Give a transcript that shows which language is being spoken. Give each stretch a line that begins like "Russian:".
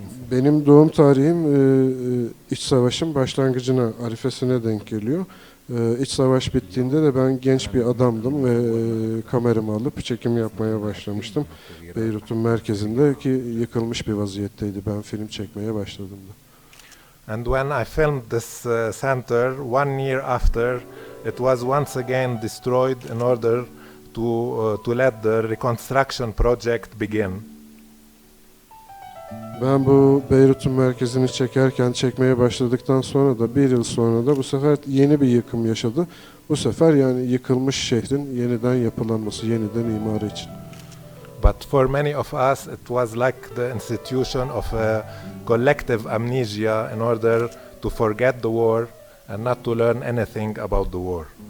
Turkish: Benim doğum tarihim iç savaşın başlangıcına, arifesine denk geliyor. İç savaş bittiğinde de ben genç bir adamdım ve kameramı alıp çekim yapmaya başlamıştım. Beyrut'un merkezinde ki yıkılmış bir vaziyetteydi. Ben film çekmeye başladığımda.
English: And when I filmed this center, 1 year after, it was once again destroyed in order to let the reconstruction project begin.
Turkish: Ben bu Beyrut'un merkezini çekmeye başladıktan sonra da bir yıl sonra da bu sefer yeni bir yıkım yaşadı. Bu sefer yani yıkılmış şehrin yeniden yapılanması, yeniden imarı için.
English: But for many of us, it was like the institution of a collective amnesia in order to forget the war and not to learn anything about the war.